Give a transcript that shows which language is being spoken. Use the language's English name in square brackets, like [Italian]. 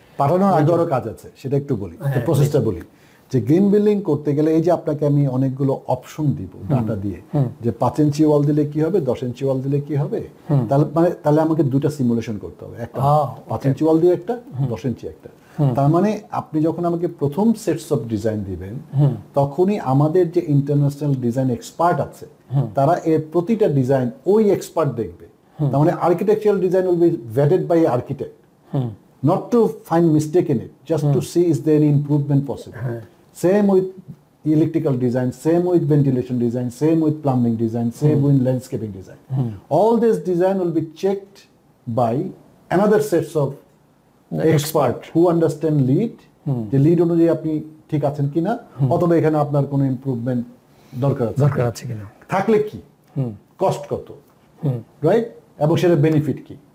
[Bangla] পাঠানোর আগে আরো কাজ আছে, সেটা একটু বলি, প্রসেসটা বলি। যে গ্রিন বিল্ডিং করতে গেলে এই যে আপনাকে আমি অনেকগুলো অপশন দিব ডাটা দিয়ে, যে 5 ইঞ্চি ওয়াল দিলে কি হবে, 10 ইঞ্চি ওয়াল দিলে কি হবে, তাহলে আমাকে দুটা সিমুলেশন করতে হবে, একটা 5 ইঞ্চি ওয়াল দিয়ে একটা, 10 ইঞ্চি একটা। তার মানে আপনি যখন আমাকে প্রথম সেটস অফ ডিজাইন দিবেন, তখনই আমাদের যে ইন্টারন্যাশনাল ডিজাইন এক্সপার্ট আছে তারা এর প্রতিটা ডিজাইন ওই এক্সপার্ট দেখবে। তার মানে [English] Architectural design will be vetted by architect, not to find mistake in it, just to see is there any improvement possible. Same with electrical design, same with ventilation design, same with plumbing design, same with landscaping design. All this design will be checked by another sets of expert who understand lead, [Bangla] যে lead অনুযায়ী আপনি ঠিক আছেন কিনা, অথবা এখানে আপনার কোনো ইমপ্রুভমেন্ট দরকার আছে কিনা, থাকলে কি, কস্ট কত, রাইট, এবং সেটা বেনিফিট কি।